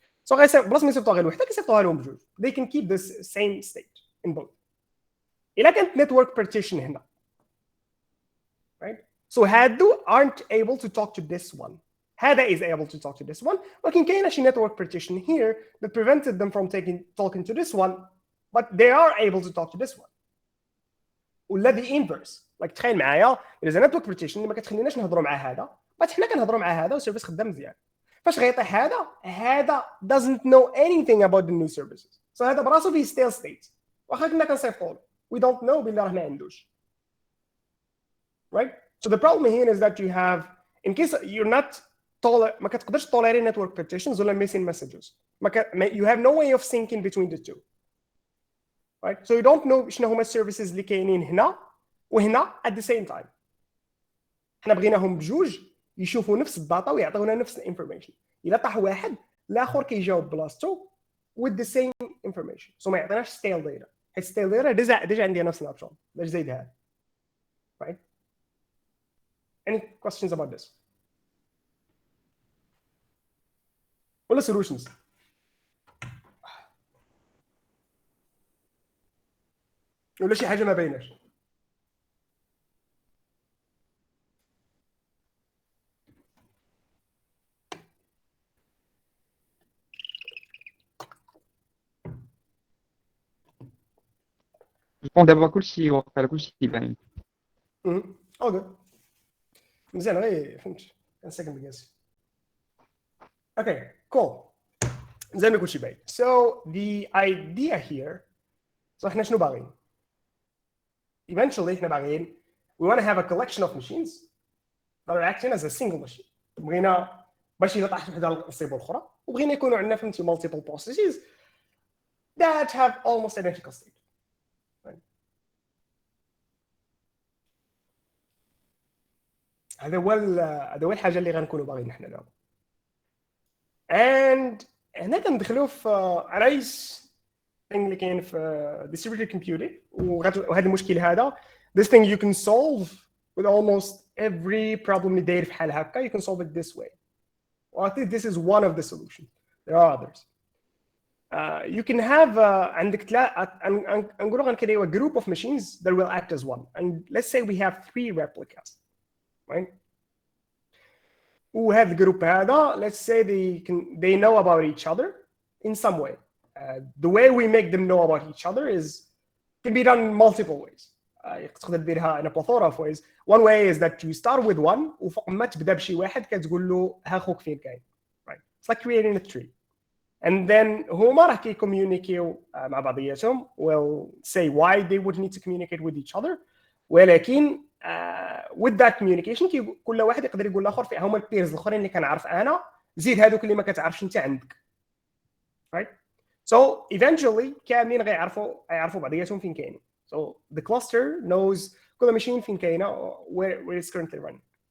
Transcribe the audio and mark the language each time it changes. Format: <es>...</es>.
<ar>So بلاص ما يصيفطوها غير وحده كيصيفطوها لهم بجوج.</ar> <en>They can keep this same state in both.</en> <ar>إلا كانت</ar> <en>network partition هنا right. So</en> <ar>هادو</ar> <en>aren't able to talk to this one.</en> <ar>هذا</ar> <en>is able to talk to this one.</en> <ar>ولكن كاينه شي</ar> <en>network partition here that prevented them from talking to this one, but they are able to talk to this one.</en> <ar>والذي</ar> <en>inverse. Like</en> <ar>تخيل معايا</ar> <en>there is a network partition</en> <ar>اللي ما كتخليناش نهضروا مع هذا، بس حنا كنهضروا مع هذا والسيرفيس خدام مزيان. فاش غيطيح هذا</ar> <en>doesn't know anything about the new services.</en> <ar>So هذا براسو فيه</ar> <en>stale state.</en> <ar>واخا كنا كنصيفطوا</ar> <en>we don't know</en> <ar>باللي راه ما عندوش.</ar> <en>Right? So the problem here is that you have, in case you're not</en> <ar>ما كتقدرش توليري</ar> <en>network partitions ولا missing messages. you have no way of syncing between the two. Right? So you don't know</en> <ar>شنو هما السيرفيسز اللي كاينين هنا وهنا</ar> <en>at the same time.</en> <ar>حنا بغيناهم بجوج يشوفوا نفس الداتا ويعطيونا نفس الانفورميشن. الا طاح واحد الاخر كيجاوب بلاصتو</ar> <en>with the same information.</en> <ar>So ما يعطيناش</ar> <en>stale data.</en> <ar>حيت stale data ديجا عندي انا سناب شوت باش زيدها.</ar> <en>Right? Any questions about this?</en> <ar>ولا solutions؟ ولا شي حاجه ما بايناش؟ جو دابا كلشي واقيلا كلشي باين. اوكي مزيان غير فهمت كان ساكن بكاسي. اوكي كول زي ما كلشي باين.</ar> <en>So the idea here so</en> <ar>احنا شنو باغيين؟</ar> <en>Eventually</en> <ar>احنا باغيين</ar> <en>we want to have a collection of machines that are acting as a single machine.</en> <ar>بغينا باش الا طاحت وحده نصيبوا الاخرى وبغينا يكونوا عندنا فهمتي</ar> <en>multiple processes that have almost identical state.</en> <ar>هذا هو الحاجه اللي غنكونوا باغيين حنا دابا.</ar> <en>and</en> <ar>هنا كندخلوا في عرايس اللي كاين في</ar> <en>distributed computing</en> <ar>وهذا المشكل هذا</ar> <en>this thing you can solve with almost every problem</en> <ar>اللي داير بحال هكا</ar> <en>you can solve it this way. well, I think this is one of the solutions. There are others. You can have</en> <ar>عندك نقولوا غنكريو</ar> <en>a group of machines that will act as one and let's say we have 3 replicas. Right?</en> <ar>وهذا الجروب هذا</ar> <en>let's say they know about each other in some way. The way we make them know about each other can be done in multiple ways.</en> <ar>تقدر ديرها</ar> <en>in a plethora of ways. One way is that you start with one</en> <ar>وفوق ما تبدا بشي واحد كتقول له ها خوك فين كاين.</ar> <en>Right? It's like creating a tree. And then</en> <ar>هما راه كيكوميونيكيو مع بعضياتهم</ar> <en>will say why they would need to communicate with each other.</en> <ar>ولكن</ar> <en>with that communication</en> <ar>كل واحد يقدر يقول لاخر فين هما البيرز الاخرين اللي كنعرف انا زيد هذوك اللي ما كتعرفش انت عندك.</ar> <en>Right? So eventually</en> <ar>كاملين غيعرفوا بعضياتهم فين كاينين.</ar> <en>So the cluster knows</en> <ar>كل ماشين فين كاينه</ar> <en>where it's currently running.</en>